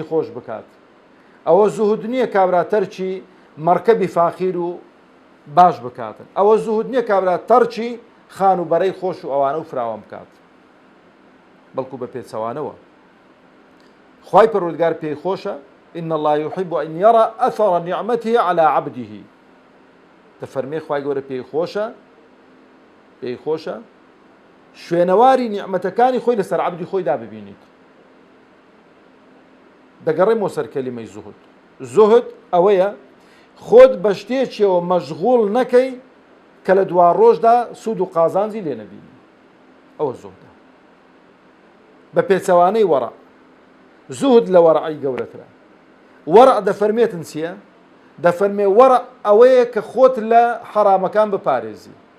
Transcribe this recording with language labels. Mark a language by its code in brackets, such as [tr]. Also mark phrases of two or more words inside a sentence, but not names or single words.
[ckb] خۆش بکات ئەوە زوهد نییە کابرا تەرچی مەرکەبی فاخیر و باش بکاتن ئەوە زوهد نییە کابرا تەرچی خان و بەرەی خۆش و ئەوانە و فراوان بکات بەڵکو بە پێچەوانەوە خوای پەروەردگار پێی خۆشە [ar] إن الله يحب أن يرى أثر نعمته على عبده [ckb] دەفەرمێ خوای گەورە پێی خۆشە شوێنەواری نیعمەتەکانی خۆی لەسەر عەبدی خۆی داببینیت دەگەڕێمەوە سەر کەلیمەی زوهد ئەوەیە خۆت بە شتێکیەوە مەشغوڵ نەکەی کە لە دوا ڕۆژدا سوود و قازانجی لێ نەبینی ئەوە زوهدە بە پێچەوانەی وەڕە زوهد لە وەڕعی گەورەترە وەڕع دەفەرمێتن چییە دەفەرمێ وەڕع ئەوەیە کە خۆت لە حەرامەکان بپارێزی